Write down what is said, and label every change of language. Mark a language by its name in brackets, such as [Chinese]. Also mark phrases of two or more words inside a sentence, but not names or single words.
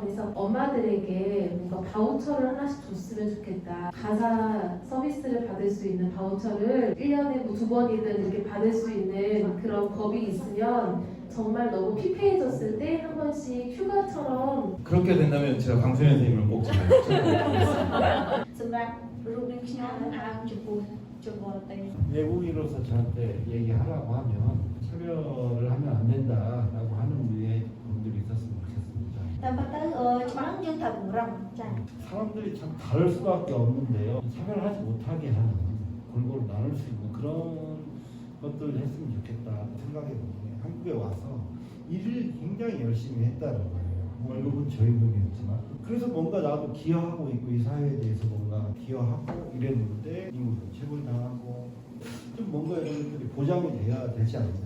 [Korean] 그래서 엄마들에게 뭔가 바우처를 하나씩 줬으면 좋겠다. 가사 서비스를 받을 수 있는 바우처를 1년에 뭐 2번이든 이렇게 받을 수 있는 그런 법이 있으면 정말 너무 피폐해졌을 때 한 번씩 휴가처럼 그렇게 된다면 제가 강수현 선생님을 꼭 잘 추천드리겠습니다. [Khmer] សម្រាប់រូបនាងខ្ញុំអាងចំពោះជនបរទេស [Korean] 외국인으로서 저한테 얘기하라고 하면 차별을 하면 안 된다라고 하는 류의 분들이 있었으면 좋겠습니다. [Khmer] តែប៉ុន្តែច្បាស់យើងត្រូវពង្រឹងចា៎ [Korean] 사람들이 참 다를 수밖에 없는데요. 차별하지 못하게 하는 골고루 나눌 수 있는 그런 것들을 했으면 좋겠다 생각해 보면 한국에 와서 일을 굉장히 열심히 했다는 거예요. 월급은 저임금이었지만 그래서 뭔가 나도 기여하고 있고 이 사회에 대해서 뭔가 기여하고 이랬는데 인구도 체불당하고 좀 뭔가 이런 것들이 보장이 돼야 되지 않냐.